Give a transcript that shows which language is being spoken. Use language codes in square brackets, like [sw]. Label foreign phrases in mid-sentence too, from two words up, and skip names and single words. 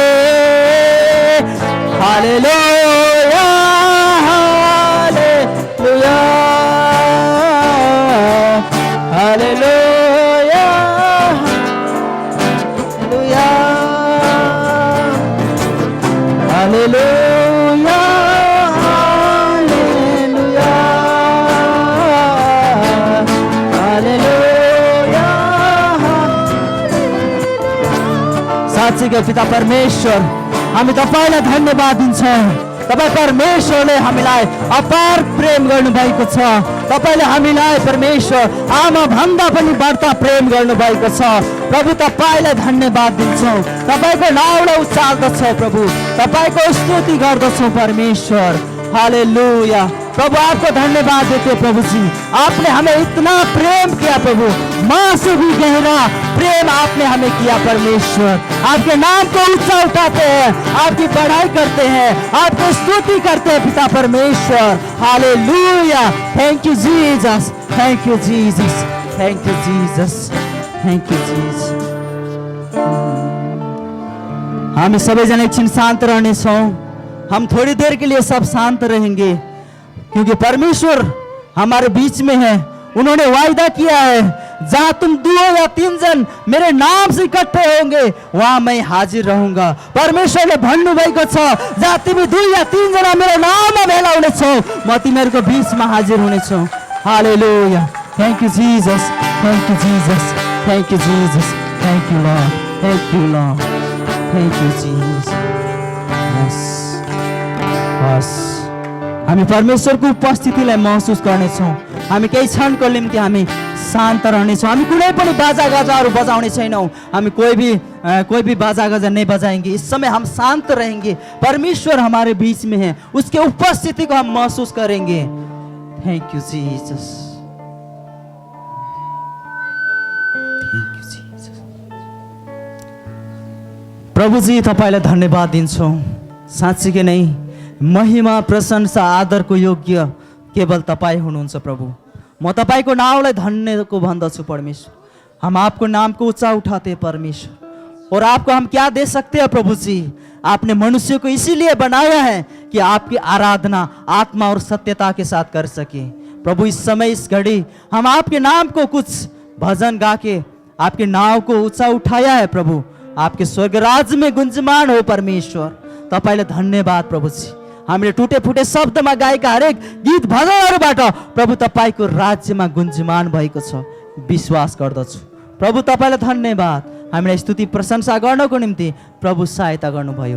[ne] हालेलुया, हालेलुया, हालेलुया, हालेलुया, हालेलुया, हालेलुया, हालेलुया। साक्षी के पिता परमेश्वर हामी तपाईलाई धन्यवाद दिन्छौँ। तपाईँ परमेश्वरले हामीलाई अपार प्रेम गर्नुभएको छ। तपाईले हामीलाई परमेश्वर आमा भन्दा पनि बढ्ता प्रेम गर्नुभएको छ। प्रभु तपाईलाई धन्यवाद दिन्छौँ। तपाईको नाउँलाई उचाल्दछौँ प्रभु, तपाईको स्तुति गर्दछौँ परमेश्वर। [hi] हालेलुया प्रभु, आपको धन्यवाद देते प्रभु जी। आपने हमें इतना प्रेम किया प्रभु, माँ से भी गहरा प्रेम आपने हमें किया परमेश्वर। आपके नाम को ऊंचा उठाते हैं, आपकी बढ़ाई करते हैं, आपको स्तुति करते हैं पिता परमेश्वर। हालेलुया, [en] Thank you Jesus, thank you Jesus, thank you Jesus, thank you Jesus. [ne] हामी सबैजना एकछिन शान्त रहनेछौँ। [hi] हम थोड़ी देर के लिए सब शांत रहेंगे, क्योंकि परमेश्वर हमारे बीच में है। उन्होंने वायदा किया है, जहां तुम 2 या 3 जन मेरे नाम से इकट्ठे होंगे वहां मैं हाजिर रहूंगा। [ne] परमेश्वरले भन्नुभएको छ, जहाँ तिमी 2 या 3 जना मेरो नाममा भेला हुनेछौ म तिमीहरूको बीचमा हाजिर हुनेछु। हालेलुया, [en] Thank you Jesus, thank you Jesus, thank you Jesus, thank you Lord, thank you Lord, thank you Jesus. [ne] यस बस हामी परमेश्वरको उपस्थितिलाई महसुस गर्नेछौँ। हामी केही क्षणको निम्ति हामी शान्त रहनेछौँ। हामी कुनै पनि बाजा गाजाहरू बजाउने छैनौँ। [hi] हामी कोई भी बाजा गाजा नहीं बजाएंगे। इस समय हम शांत रहेंगे। परमेश्वर हमारे बीच में है, उसके उपस्थिति को हम महसूस करेंगे। [en] Thank you Jesus, thank you Jesus. [ne] प्रभु जी तपाईलाई धन्यवाद दिन्छौँ। साँच्चीकै नै महिमा प्रशंसा आदरको योग्य केवल तपाईँ हुनुहुन्छ प्रभु। म तपाईँको नामलाई धन्यको भन्दछु परमेश्वर। [hi] हम आपको नाम को ऊंचा उठाते हैं परमेश्वर, और आपको हम क्या दे सकते हैं प्रभु जी। आपने मनुष्य को इसीलिए बनाया है कि आपकी आराधना आत्मा और सत्यता के साथ कर सके। प्रभु इस समय इस घड़ी हम आपके नाम को कुछ भजन गा के आपके नाम को ऊंचा उठाया है प्रभु। आपके स्वर्ग राज्य में गुंजमान हो परमेश्वर। [ne] तपाईलाई धन्यवाद प्रभु जी। हामीले टुटे फुटे शब्दमा गाएका हरेक गीत भजनहरूबाट प्रभु तपाईको राज्यमा गुन्जमान भएको छ विश्वास गर्दछु। प्रभु तपाईलाई धन्यवाद। हामीलाई स्तुति प्रशंसा गर्नको निम्ति प्रभु सहायता गर्नुभयो।